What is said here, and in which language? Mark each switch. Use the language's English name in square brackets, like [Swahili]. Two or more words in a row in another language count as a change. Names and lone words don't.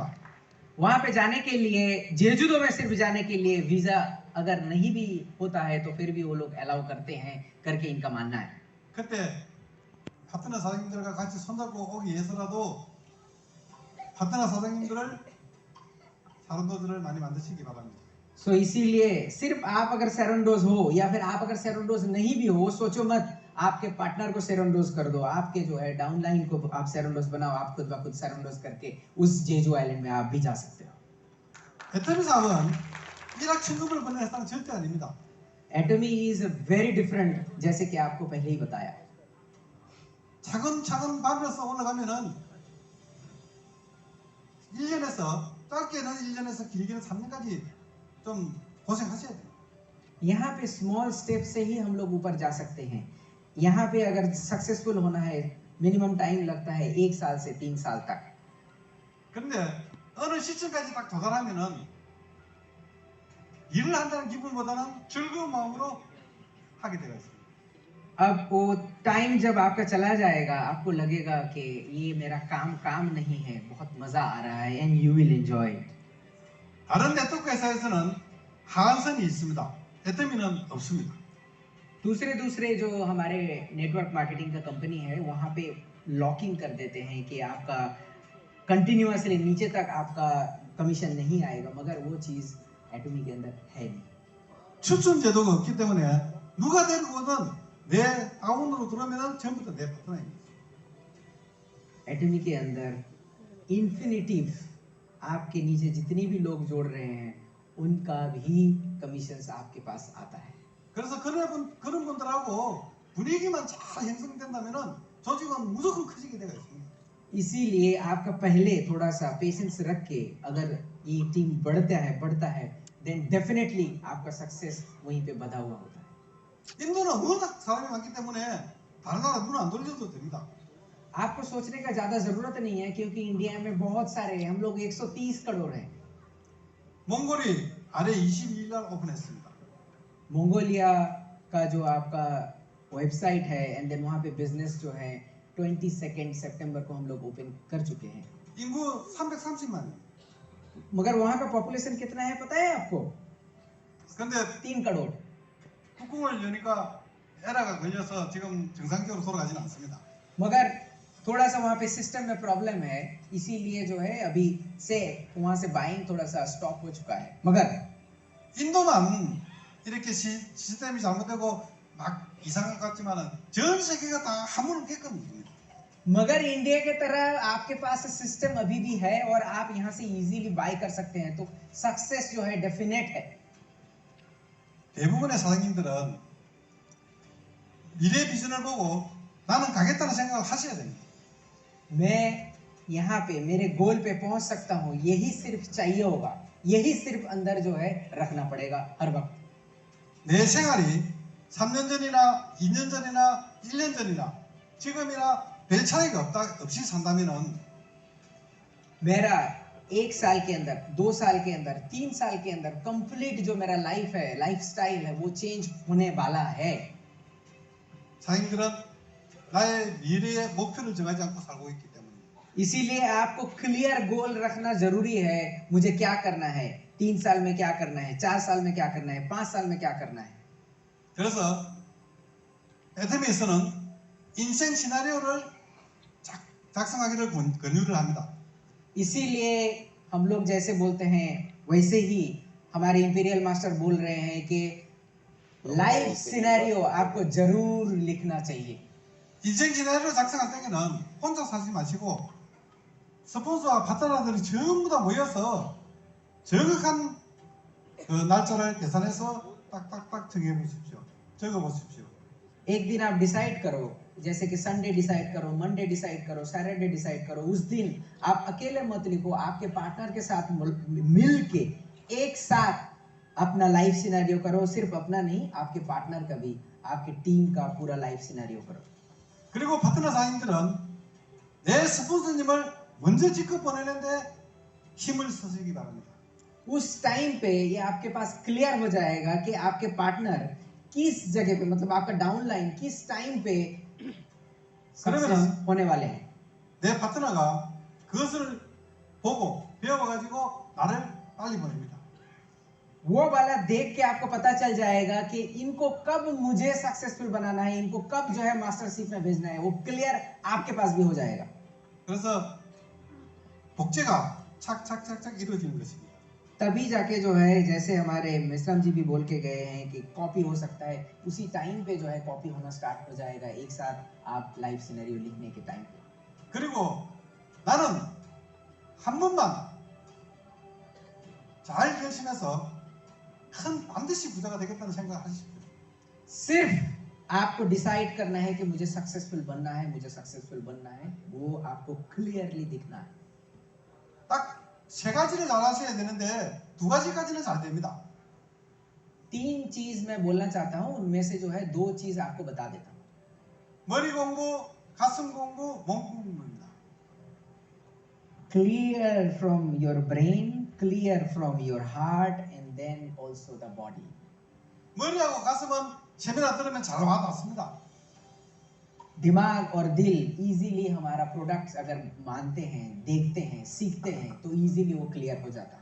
[Hindi] वहां पे जाने के लिए, जेजुदो में सिर्फ जाने के लिए वीजा अगर नहीं भी होता है तो फिर भी वो लोग अलाउ करते हैं करके इनका मानना है। [Korean] 그때 파트너 사장님들과 같이 손잡고 오기 위해서라도 파트너 사장님들을 사론도들을 많이 만드시기 바랍니다. [Hindi] सो इसीलिए सिर्फ आप अगर सेरेंडोज हो या फिर आप अगर सेरेंडोज नहीं भी हो, सोचो मत आपके पार्टनर को सेरेंडोज कर दो, आपके जो है डाउनलाइन को आप सेरेंडोज बनाओ, आप खुद ब खुद सेरेंडोज करके उस जेजू आइलैंड में आप भी जा सकते हो। [Korean] 애터미 사업은 일확천금을 버는 회사는 절대 아닙니다. [English] Atomy is very different, [Hindi] जैसे कि आपको पहले ही बताया। [Korean] 차근차근 밟아서 올라가면은 1년에서 짧게는 1년에서 길게는 3년까지 좀 고생하셔야 돼요. [Hindi] यहाँ पे [English] small step [Hindi] से ही हम लोग ऊपर जा सकते हैं। यहाँ पे अगर सक्सेसफुल होना है [English] minimum time [Hindi] लगता है 1 साल से 3 साल तक। [Korean] 그런데 어느 시점까지 딱 도달하면은 일을 한다는 기분보다는 즐거운 마음으로 하게 되어 있습니다. [Hindi] अब वो टाइम जब आपका चला जाएगा, आपको लगेगा कि ये मेरा काम नहीं है, बहुत मजा आ रहा है, [English] and you will enjoy it. [Korean] 다른 네트워크 회사에서는 하한선이 있습니다. 애터미는 없습니다. [Hindi] दूसरे जो हमारे [English] network marketing [Hindi] का कंपनी है, वहाँ पे लॉकिंग कर देते हैं कि आपका कंटिन्यूअसली नीचे तक आपका कमीशन नहीं आएगा, मगर वो चीज एटमी के अंदर है नहीं। [Korean] 추천 제도가 없기 때문에 누가 데리고 오든 내 다운으로 들어오면 전부터 내 파트너입니다. [Hindi] एटमी के अंदर इन्फिनिटिव आपके नीचे जितनी भी लोग जोड़ रहे हैं उनका भी कमीशंस आपके पास आता है। [Korean] 그래서 그런 분들하고 분위기만 잘 형성된다면은 조직은 무조건 커지게 되어 있습니다. [Hindi] इसीलिए आपका पहले थोड़ा सा पेशेंस रख के अगर ये टीम बढ़ता है [English] then definitely [Hindi] आपका सक्सेस वहीं पे बधा हुआ होता है। [Korean] 인도는 워낙 사람이 많기 때문에 다른 나라 눈 안 돌려도 됩니다. [Hindi] आपको सोचने का ज्यादा जरूरत नहीं है, क्योंकि इंडिया में बहुत सारे हैं, हम लोग 130 करोड़ हैं। [Korean] 몽골이 아래 22일 날 오픈했습니다. [Hindi] मंगोलिया का जो आपका वेबसाइट है, [English] and then [Hindi] वहाँ पे बिजनेस जो है 22 सितंबर को हम लोग ओपन कर चुके हैं। [Korean] 인구 330만. [Hindi] मगर वहाँ का पॉपुलेशन कितना है पता है आपको? [Korean] 근데 [Hindi] 3 करोड़। [Korean] 뚜껑을 여니까 에러가 걸려서 지금 정상적으로 돌아가지는 않습니다. [Hindi] मगर थोड़ा सा वहाँ पे सिस्टम में प्रॉब्लम है, इसीलिए जो है अभी से वहाँ से बाइंग थोड़ा सा स्टॉप हो चुका है। मगर [Korean] 인도만 이렇게 시스템이 잘못되고 막 이상한 것 같지만은 전 세계가 다 한문을 겪거든요. [Hindi] मगर इंडिया के तरह आपके पास सिस्टम अभी भी है और आप यहाँ से [English] easily buy [Hindi] कर सकते हैं, तो सक्सेस जो है डेफिनेट है। [Korean] 대부분의 사장님들은 미래 비전을 보고 나는 가겠다는 생각을 하셔야 됩니다. [Hindi] मैं यहाँ पे मेरे गोल पे पहुँच सकता हूँ, यही सिर्फ चाहिए होगा। यही सिर्फ अंदर जो है रखना पड़ेगा हर वक्त। [Korean] 내 생활이 3년 전이나 2년 전이나 1년 전이나 지금이나 별 차이가 없이 산다면은 [Hindi] मेरा 1 साल के अंदर, 2 साल के अंदर, 3 साल के अंदर कंप्लीट जो मेरा लाइफ है, [English] life style [Hindi] है, वो चेंज होने वाला है। [Korean] 자기들은 나의 미래의 목표를 정하지 않고 살고 있기 때문에 [Hindi] इसीलिए आपको [English] clear goal [Hindi] रखना जरूरी है। मुझे क्या करना है, 3 साल में क्या करना है, 4 साल में क्या करना है, 5 साल में क्या करना है। [Korean] 그래서 애터미에서는 인생 시나리오를 작성하기를 권유를 합니다. [Hindi] इसीलिए हम लोग जैसे बोलते हैं वैसे ही हमारे इंपीरियल मास्टर बोल रहे हैं कि [English] life scenario [Hindi] आपको जरूर लिखना चाहिए। [Korean] 인생 시나리오 작성할 때는 혼자 사지 마시고 스폰서와 파트너들이 전부 다 모여서 정확한 그 날짜를 계산해서 딱딱딱 정해보십시오. 적어보십시오. [Hindi] एक दिन आप डिसाइड करो, जैसे कि [English] Sunday decide [Hindi] करो, [English] Monday decide [Hindi] करो, [English] Saturday decide [Hindi] करो। उस दिन आप अकेले मत लिखो, आपके पार्टनर के साथ मिल के एक साथ अपना [English] life scenario [Hindi] करो। सिर्फ अपना नहीं, आपके पार्टनर का भी, आपके टीम का पूरा [English] life scenario [Hindi] करो। [Korean] 그리고 파트너 사인들은 내 스폰서님을 먼저 직접 보내는데 힘을 쓰시기 바랍니다. [Hindi] उस टाइम पे ये आपके पास क्लियर हो जाएगा कि आपके पार्टनर किस जगह पे, मतलब आपका डाउनलाइन किस टाइम पे सक्सेस होने वाले हैं। [Korean] 내 파트너가 그것을 보고 배워가지고 나를 빨리 보냅니다. [Hindi] वो वाला देख के आपको पता चल जाएगा कि इनको कब मुझे सक्सेसफुल बनाना है, इनको कब जो है मास्टरशिप में भेजना है, वो क्लियर आपके पास भी हो जाएगा। [Korean] 그래서 복제가 착착착착 이루어지는 것입니다. [Hindi] तभी जाके जो है, जैसे हमारे मिश्रम जी भी बोल के गए हैं कि कॉपी हो सकता है, उसी टाइम पे जो है कॉपी होना स्टार्ट हो जाएगा एक साथ आप [English] life scenario [Hindi] लिखने के टाइम पे। [Korean] 그리고 나는 한 번만 잘 결심해서 큰 반드시 부자가 되겠다는 생각을 하십시오. [Hindi] सिर्फ आपको डिसाइड करना है कि मुझे सक्सेसफुल बनना है, मुझे सक्सेसफुल बनना है, वो आपको क्लियरली दिखना है। [Korean] 딱 세 가지를 잘 하셔야 되는데 두 가지까지는 잘 됩니다. [Hindi] 3 चीज मैं बोलना चाहता हूँ, उनमें से जो है 2 चीज आपको बता देता हूँ। [Korean] 머리 공부, 가슴 공부, 몸 공부입니다. [English] Clear from your brain, clear from your heart, and then also the body. [Korean] 머리하고 가슴은 세미나 들으면 잘 와닿습니다. [Hindi] दिमाग और दिल इजीली हमारा प्रोडक्ट्स अगर मानते हैं, देखते हैं, सीखते हैं तो इजीली वो क्लियर हो जाता है।